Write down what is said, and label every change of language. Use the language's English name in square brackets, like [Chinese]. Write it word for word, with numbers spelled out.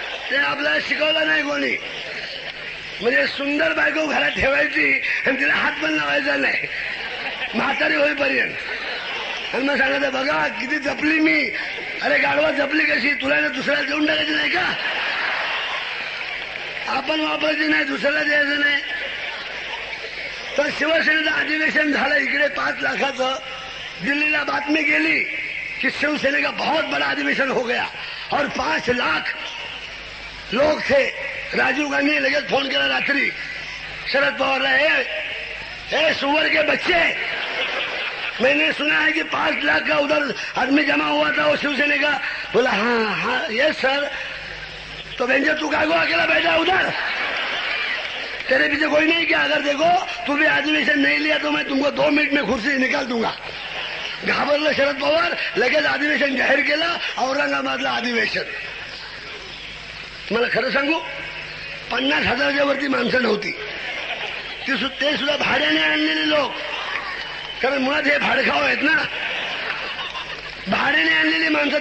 [Marathi] ते आपल्याला शिकवलं नाही कोणी. म्हणजे सुंदर बायको घरात ठेवायची आणि तिला हात पण लावायचा नाही म्हातारी होईपर्यंत. आणि मग सांगायचं बघा किती जपली मी. अरे गाढवा जपली कशी, तुला दुसऱ्याला देऊन टाकायची नाही का, आपण वापरायची नाही, दुसऱ्याला द्यायचं नाही. तर शिवसेनेचं अधिवेशन झालं इकडे पाच लाखाचं. दिल्लीला बातमी गेली की [Hindi] शिवसेने का बहुत बड़ा अधिवेशन हो गया और पांच लाख लोग थे. राजीव गांधी ने [Marathi] लगेच फोन केला रात्री [Hindi] शरद पवारला, हे सुअर के बच्चे, मैंने सुना है कि पांच लाख का उधर आदमी जमा हुआ था वो शिवसेने का. बोला हाँ हाँ यस सर. तो बेंजे तू का गो अकेला बैठा उधर, तेरे पीछे कोई नहीं क्या? अगर देखो तू भी अधिवेशन नहीं लिया तो मैं तुमको दो मिनट में कुर्सी निकाल दूंगा. [Marathi] घाबरला शरद पवार, लगेच अधिवेशन जाहीर केलं औरंगाबादला अधिवेशन. मला खरं सांगू, पन्नास हजाराच्या वरती माणसं नव्हती, ती सु, ते सुद्धा भाड्याने आणलेले लोक. कारण मुळात हे भाडखाव आहेत ना, भाड्याने आणलेली माणसं.